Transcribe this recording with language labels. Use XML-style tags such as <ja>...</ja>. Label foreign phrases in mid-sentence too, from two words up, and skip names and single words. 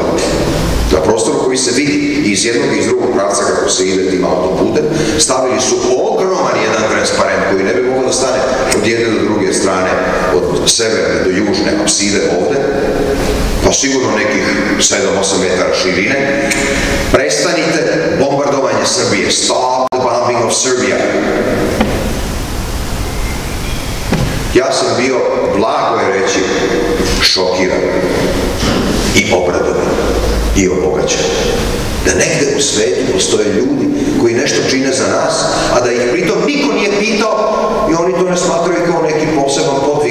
<sr>Na prostoru koji se vidi iz jednog i iz drugog pravca kako se ide tim autoputem, stavili su ogroman jedan transparent koji ne bi mogao da stane od jedne do druge strane, od severne do južne apside ovde, pa sigurno nekih 7-8 metara širine. Prestanite bombardovanje Srbije.</sr> <en>Stop the bombing of Serbia.</en> <sr>Ja sam bio, blago je reći, šokiran i obradovan. i obogaćeni. Da negde u svetu postoje ljudi koji nešto čine za nas, a da ih pritom niko nije pitao i oni to ne smatraju kao neki poseban podvig.</sr>